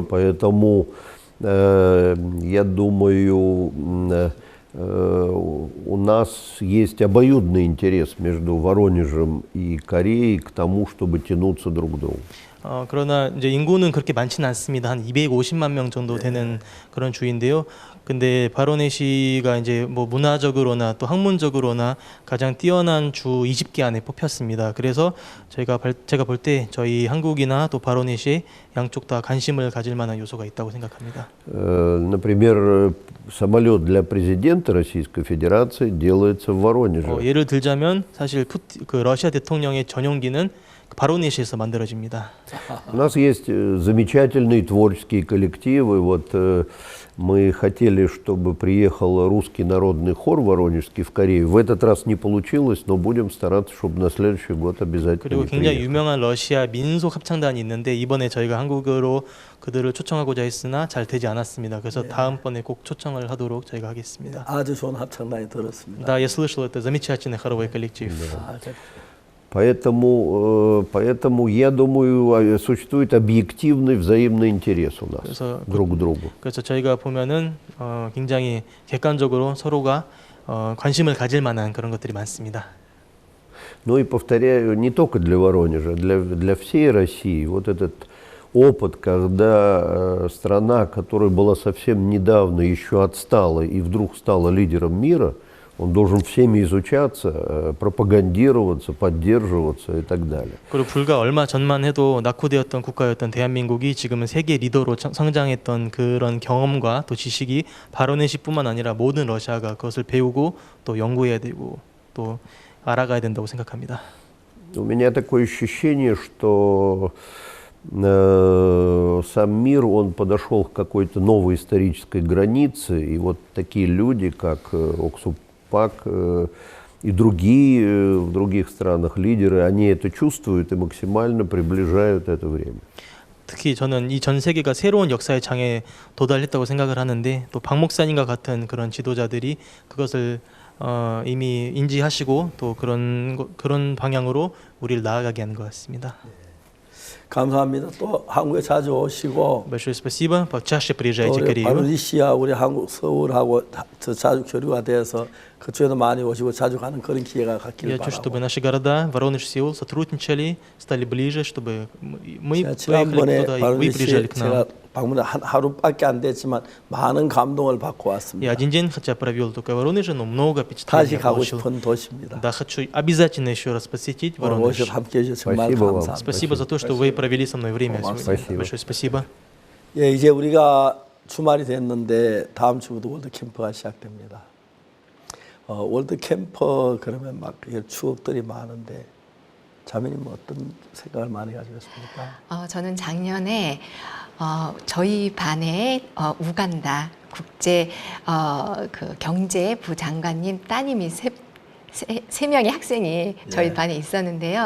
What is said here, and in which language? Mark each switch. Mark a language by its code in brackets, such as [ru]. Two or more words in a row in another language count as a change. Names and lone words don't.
[ru] Поэтому, я думаю, у нас есть обоюдный интерес между Воронежем и Кореей к тому, чтобы тянуться друг к другу. [ko] 그러나 이제 인구는 그렇게 많지는 않습니다. 한 250만 명 정도 되는 그런 주인데요. 근데 바로네시가 이제 뭐 문화적으로나 또 학문적으로나 가장 뛰어난 주 20개 안에 뽑혔습니다. 그래서 제가 볼 때 저희 한국이나 또 바로네시에 양쪽 다 관심을 가질 만한 요소가 있다고 생각합니다. [ru] Например, самолет для президента Российской Федерации делается в Воронеже. [ko] 예를 들자면 사실 그 러시아 대통령의 전용기는 바로네시에서 만들어집니다. [ru] У нас есть замечательные творческие коллективы. Вот мы хотели, чтобы приехал русский народный хор воронежский в Корею. В этот раз не получилось, но будем стараться, чтобы на следующий год обязательно [ko] 그리고 [ru] приехали. [ko] 굉장히 유명한 러시아 민속 합창단이 있는데 이번에 저희가 한국으로 그들을 초청하고자 했으나 잘 되지 않았습니다. 그래서 다음번에 꼭 초청을 하도록 저희가 하겠습니다. 아주 좋은 합창단이 들었습니다. [ru] Да, я слышал, это замечательный хоровой коллектив. Поэтому я думаю, существует объективный взаимный интерес у нас [ko] 그래서 [ru] друг к другу. [ko] 그래서 저희가 보면은 굉장히 객관적으로 서로가 관심을 가질 만한 그런 것들이 많습니다. [ru] Ну и повторяю, не только для Воронежа, для всей России. Вот этот опыт, когда страна, которая была совсем недавно еще отстала и вдруг стала лидером мира, он должен всеми изучаться, пропагандироваться, поддерживаться и так далее. [ko] 그리고 불과 얼마 전만 해도 낙후되었던 국가였던 대한민국이 지금은 세계 리더로 성장했던 그런 경험과 또 지식이 바로네시뿐만 아니라 모든 러시아가 그것을 배우고 또 연구해야 되고 또 알아가야 된다고 생각합니다. [ru] У меня такое ощущение, что сам мир, он подошел к какой-то новой исторической границе, и вот такие люди, как Оксу Пак и другие в других странах лидеры, они это чувствуют и максимально приближают это время. [ko] 특히 저는 이 전 세계가 새로운 역사의 장에 도달했다고 생각을 하는데 또 박 목사님과 같은 그런 지도자들이 그것을 이미 인지하시고 또 그런 방향으로 우리를 나아가게 하는 것 같습니다. 감사합니다. 또 한국에 자주 오시고 [ru] Большое спасибо. Почаще приезжайте в [ko] 우리 [ru] Корею. [ko] 바로네시아 우리 한국 서울하고 자주 교류가 돼서 그쪽에도 많이 오시고 자주 가는 그런 기회가 갖기를 [ru] Я хочу, [ko] 바라고. [ru] чтобы наши города Воронеж, Сеул сотрудничали, стали ближе, чтобы мы [ko] 제가 [ru] поехали [ko] 지난번에 [ru] туда, и вы приезжали [ko] 바로네시아 [ru] к нам. [ko] 제가 방문 하루밖에 안 됐지만 많은 감동을 받고 왔습니다. [ru] Я один день, хотя провел только в Воронеже, но много [ko] 다시 [ru] впечатлений [ko] 가고 [ru] получил. [ko] 싶은 도시입니다. [ru] Да, хочу обязательно еще раз посетить [ko] 오늘 [ru] Воронеж. [ko] 오셔서 함께해 주셔서 정말 [ru] Спасибо вам. [ko] 감사합니다. [ru] Спасибо за то, что вы провели со мной время сегодня. Спасибо. Большое спасибо. [ko] 예, 이제 우리가 주말이 됐는데 다음 주부터 월드 캠프가 시작됩니다. 월드 캠프 그러면 막 추억들이 많은데 자매님 어떤 생각을 많이 가지고 있습니까? 저는 작년에 저희 반에 우간다 국제 그 경제부 장관님 따님이 세 명의 학생이 저희 반에 있었는데요.